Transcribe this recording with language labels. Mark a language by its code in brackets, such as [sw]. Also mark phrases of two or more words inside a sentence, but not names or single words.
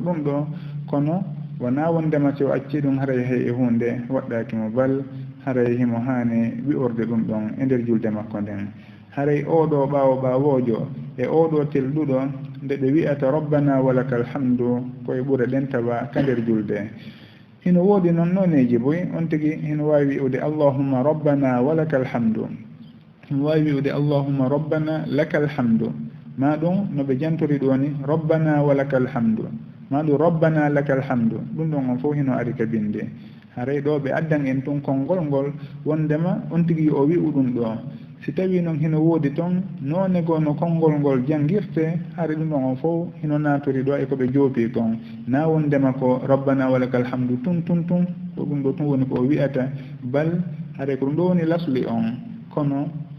[ff] ɗum ɗo kono wona wondema so o acci ɗum haray hay e hunde waɗɗakimo bal haray himo haani wi'orde ɗum ɗon e nder julde makko nden haray oɗo ɓawojo e oɗo telɗuɗo nde ɓe wi'ata [ar] ربنا ولك الحمد [ff] koye ɓure ɗen tawa ka nder julde hino woodi noon noneji boy on tigi hino wawi wi'ude [ar] اللهم ربنا ولك الحمد [ff] hino wawi wi'ude [ar] اللهم ربنا لك الحمد [ff] ma ɗum no ɓe jantori ɗo ni [ar] ربنا ولك الحمد [ff] ma ɗum [ar] ربنا لك الحمد [ff] ɗum ɗon on fof hino ari ka binde haray ɗo ɓe addan en tun konngol ngol wondema on tigi o wi'u ɗum ɗo si tawi noon hino woodi toon noone goo no konngol ngol janngirte haare ɗum ɗon on fof hino natori ɗo e ko ɓe joopi kon na wondema ko [ar] ربنا ولك الحمد [ff] tun ko ɗum ɗo tun woni ko o wi'ata bal haare ko ɗum ɗo woni lasli on kono